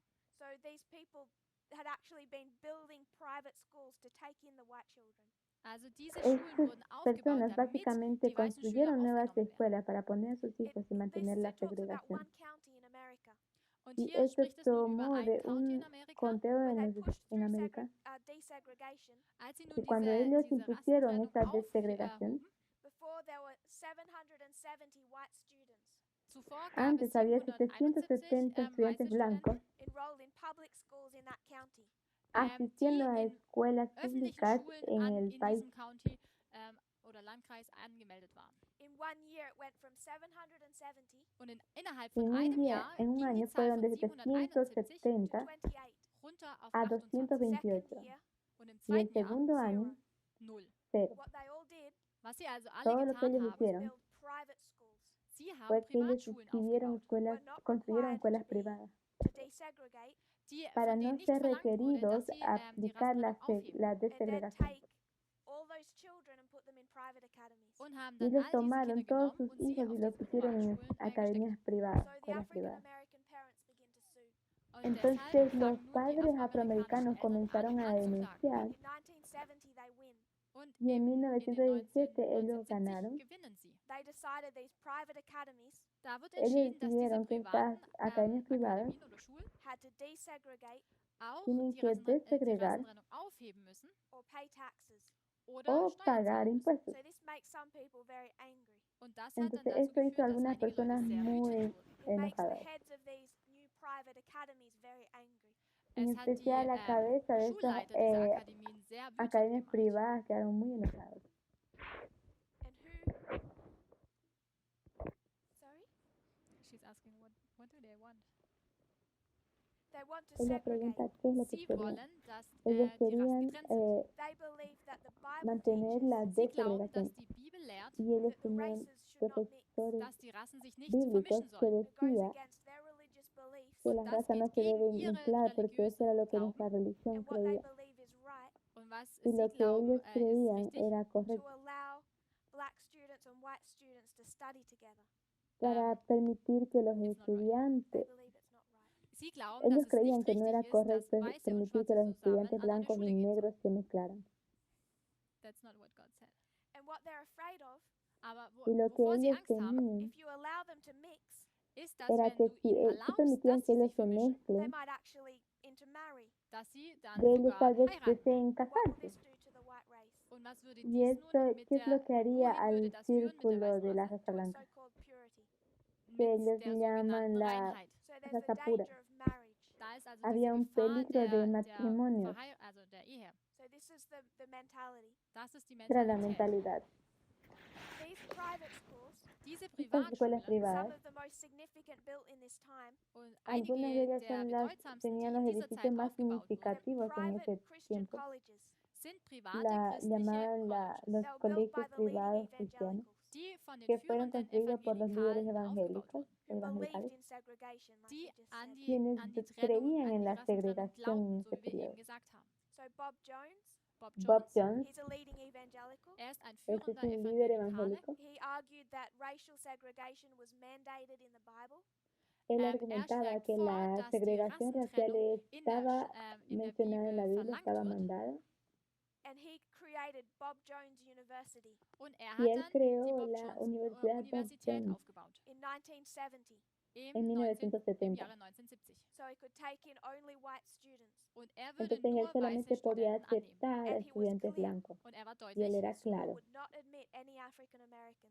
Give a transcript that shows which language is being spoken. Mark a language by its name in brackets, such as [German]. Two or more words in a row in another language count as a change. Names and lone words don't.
[English] So these people had actually been building private schools to take in the white children. [German] Also diese Schulen [Spanish] Estas [German] wurden aufgebaut, [Spanish] personas [German] damit [Spanish] básicamente [German] die weißen Schüler [Spanish] construyeron nuevas [German] aufgenommen werden. [Spanish] escuelas para poner a sus hijos y [English] This [Spanish] mantener la [English] talks about [Spanish] segregación. [English] one county in America. [German] Und [Spanish] Y [German] hier [Spanish] esto [German] spricht es nun über [Spanish] tomó [German] ein [Spanish] de [German] County in [Spanish] un [German] Amerika, [Spanish] conteo [English] When they [Spanish] en [English] pushed through [Spanish] América, [English] desegregation, segregation, [German] Als sie [Spanish] que [German] nun [Spanish] cuando [German] diese [Spanish] ellos impusieron esta [German] Rassentrennung [Spanish] desegregación, [English] before there were 770 white students [German] zuvor gab es [Spanish] antes había [German] 771 [Spanish] 770 [German] weiße [Spanish] estudiantes blancos [English] enrolled in public schools in that county. [Spanish] asistiendo [German] die [Spanish] a [German] in [Spanish] escuelas [German] öffentlichen [Spanish] públicas [German] Schulen [Spanish] en el [German] in [Spanish] país. [German] diesem County oder Landkreis angemeldet waren. [English] In 1 year, it went from 770 [German] Und innerhalb [Spanish] En [German] von [Spanish] un [German] einem [Spanish] día, [German] Jahr [Spanish] en un [German] ging die [Spanish] año, [German] Zahl [Spanish] fueron [German] von [Spanish] de [German] 771 [English] to [Spanish] 770 [English] 28. [German] runter auf [Spanish] a [German] 28. [Spanish] 228. [English] Second year, [German] Und im [Spanish] Y el [German] zweiten Jahr [Spanish] segundo año, [German] 0. [Spanish] 0. [English] what they all did [German] Was sie also alle [Spanish] Todo lo que [German] getan [Spanish] ellos [German] haben, [Spanish] hicieron [English] build private schools [German] sie haben [Spanish] fue que ellos [German] Privatschulen [Spanish] escribieron [German] aufgebaut, [Spanish] escuelas, [English] Were not [Spanish] construyeron [English] required [Spanish] escuelas [English] to be- [Spanish] privadas [English] to desegregate [Spanish] para [German] von [Spanish] no [German] denen nicht [Spanish] ser [German] verlangt wurde, [Spanish] requeridos [German] dass sie [Spanish] a [German] die [Spanish] aplicar [German] Rassentrennung aufheben. [Spanish] la [English] and then [Spanish] desegregación. [English] take all those children and put them in private academies. [German] Und haben [Spanish] Y [German] dann [Spanish] ellos [German] all diese [Spanish] tomaron [German] Kinder [Spanish] todos [German] genommen [Spanish] sus [German] und sie [Spanish] hijos [German] auf [Spanish] y los [German] diese [Spanish] pusieron en [German] Privatschulen [Spanish] academias [German] gesteckt. [Spanish] privadas, [English] So the [Spanish] escuelas [English] African [Spanish] privadas. [English] American parents begin to sue. [German] Und [Spanish] Entonces [German] deshalb [Spanish] los [German] fangen nun die [Spanish] padres afroamericanos [German] afroamerikanischen Eltern [Spanish] comenzaron a [German] an anzuklagen. [Spanish] denunciar [English] In 1970, they win. [German] Und [Spanish] y en [German] in den [Spanish] 1917 ellos [German] 1970 [Spanish] ganaron. [German] gewinnen sie. [English] They decided these private academies [German] Da wird [Spanish] Ellos [German] entschieden, dass diese [Spanish] decidieron que estas [German] privaten [Spanish] academias privadas [German] Akademien oder Schulen [English] had to desegregate [German] auch [Spanish] tienen [German] die [Spanish] que desegregar [German] Rassentrennung aufheben müssen [English] or pay taxes. [German] oder [Spanish] o [German] Steuern [Spanish] pagar [German] zahlen müssen. [Spanish] impuestos. [English] So this makes some people very angry. [German] Und das hat dann [Spanish] Entonces [German] dazu [Spanish] esto hizo a [German] geführt, dass [Spanish] algunas [German] einige Leute [Spanish] personas [German] sehr [Spanish] muy [German] wütend wurden. [English] It makes the [Spanish] enojadas. [English] heads of these new private academies very angry. [Spanish] En [German] Es hat die [Spanish] especial la cabeza de estas [German] Schulleiter dieser Akademien sehr wütend [Spanish] academias [German] gemacht. [Spanish] privadas quedaron muy enojados. [English] And who? Sorry? She's asking, what do they want? They want to [Spanish] Ella [English] segregate. [Spanish] pregunta qué es lo que [German] Sie [Spanish] querían. [German] wollen, dass [Spanish] Ellos [German] die Rassen [Spanish] querían [German] getrennt sind. [English] They believe that the Bible [Spanish] mantener [English] teaches [Spanish] la [German] Sie glauben, [Spanish] desegregación. [German] dass die Bibel lehrt, [Spanish] Y ellos [English] that the [Spanish] tenían [English] races should not mix. [Spanish] profesores [German] dass die Rassen sich nicht [Spanish] bíblicos [German] vermischen [Spanish] que [German] sollen. [English] It goes [Spanish] decía [English] against their religious beliefs [Spanish] que [German] Und [Spanish] las [German] das [Spanish] razas no [German] geht [Spanish] se [German] gegen [Spanish] deben [German] ihre [Spanish] mezclar porque eso era lo que [German] religiösen [Spanish] nuestra religión [English] and what they [Spanish] creía. [English] believe is right [German] Und was [Spanish] Y [German] sie [Spanish] lo que [German] glauben, [Spanish] ellos [German] ist [Spanish] creían [German] richtig. [Spanish] era [English] to [Spanish] correcto [English] allow black students and white students to study together. [Spanish] para permitir que los [English] They it's not right. [Spanish] estudiantes, [English] believe it's not right. [German] Sie glauben, dass [Spanish] ellos [German] es [Spanish] creían [German] nicht [Spanish] que no [German] richtig [Spanish] era [German] ist, dass [Spanish] correcto [German] Weiße und [Spanish] permitir que [German] Schwarze [Spanish] los [German] zusammen [Spanish] estudiantes [German] an eine [Spanish] blancos [German] Schule [Spanish] y [German] gehen [Spanish] negros [German] sollen. [Spanish] se mezclaran. [English] That's not what God said. And what they're afraid of, [German] Aber [Spanish] Y lo que [German] wovor sie [Spanish] ellos [German] Angst haben, [Spanish] temían [English] if you allow them to mix, [German] ist, dass [Spanish] era [German] wenn [Spanish] que [German] du [Spanish] si [German] ihnen [Spanish] tú [German] erlaubst, [Spanish] permitías [German] dass [Spanish] que [German] sie [Spanish] ellos [German] sich [Spanish] se [German] vermischen, [English] they [Spanish] mezclen, [English] might actually intermarry. [German] dass sie dann [Spanish] de ellos [German] sogar [Spanish] tal vez [German] heiraten. [Spanish] deseen [English] What will [Spanish] casarse. [English] this do to the white race? [German] Und was würde [Spanish] Y [German] dies [Spanish] esto, [German] nun mit [Spanish] ¿qué es lo que haría [German] wohin würde [Spanish] al [German] das führen mit der [Spanish] círculo [German] weißen [Spanish] de la [German] Rasse? [Spanish] raza [English] To a [Spanish] blanca? [English] so-called purity. [Spanish] Que [German] Mit [Spanish] ellos [German] der [Spanish] llaman [German] sogenannten [Spanish] la [English] So [German] Reinheit. [English] there's the [Spanish] raza pura. [English] danger of marriage. [German] Da ist also [Spanish] Había [German] diese [Spanish] un [German] Gefahr [Spanish] peligro de matrimonio. [German] also der Ehe. [English] So this is the mentality. [German] Das ist die [Spanish] Era la [German] Mentalität. [Spanish] mentalidad. [English] These private schools, [German] Diese [Spanish] Estas escuelas [German] Privatschulen [English] some [Spanish] privadas, [English] of the most significant built in this time, [German] und [Spanish] algunas de [German] einige [Spanish] ellas [German] der [Spanish] son las, [German] bedeutsamsten, die [Spanish] tenían [German] in [Spanish] los [German] dieser [Spanish] edificios [German] Zeit [Spanish] más [German] aufgebaut wurden, [Spanish] significativos en [English] private [Spanish] ese [English] Christian [Spanish] tiempo. [English] colleges. [German] sind private christliche [Spanish] Llamaban [German] colleges, [Spanish] los [English] They were built [Spanish] colegios [English] by the leading [Spanish] privados cristianos, [English] evangelicals [German] die von den [Spanish] que fueron [German] führenden [Spanish] construidos por los líderes [German] Evangelikalen aufgebaut [Spanish] evangélicos, [German] wurden, [English] who believed [Spanish] evangelicales, [English] in segregation, like [German] die [English] you just [German] an [English] said. [German] die [Spanish] quienes [German] Trennung, [Spanish] creían [German] an [Spanish] en [German] die [Spanish] la [German] Rassentrennung [Spanish] segregación en [German] glaubten, [Spanish] ese [German] so wie wir [Spanish] periodo. [German] eben gesagt haben. [English] So Bob Jones, [German] Bob [Spanish] Bob [German] Jones, [Spanish] Jones, [English] he's a leading evangelical. [German] er ist ein [Spanish] este es [German] führender [Spanish] un líder [German] Evangelikale. [Spanish] evangélico, [English] He argued that racial segregation was mandated in the Bible, [Spanish] él [German] Er [Spanish] argumentaba [German] schlägt [Spanish] que [German] vor, [Spanish] la [German] dass die [Spanish] segregación racial [German] Rassentrennung [Spanish] estaba [German] in der [Spanish] mencionada en la [German] Bibel [Spanish] Biblia, [German] verlangt [Spanish] estaba [German] wird. [Spanish] mandada, [English] and he created Bob Jones University [German] Und er [Spanish] y [German] hat [Spanish] él [German] dann die [Spanish] creó [German] Bob [Spanish] la [German] Jones [Spanish] Universidad Bob [German] Universität [Spanish] Jones [German] aufgebaut [English] in 1970, [German] im, [Spanish] en [German] 19, im [Spanish] 1970. [German] Jahre 1970. [English] so he could take in only white students. [German] Und er würde [Spanish] Entonces él [German] nur [Spanish] solamente [German] weiße [Spanish] podía [German] Studenten annehmen. [Spanish] aceptar a [English] And he was [Spanish] estudiantes [English] clear. [Spanish] blancos. [German] Und er war [Spanish] Y él [German] deutlich, [Spanish] era [English] The school [Spanish] claro, [English] would not admit any African Americans.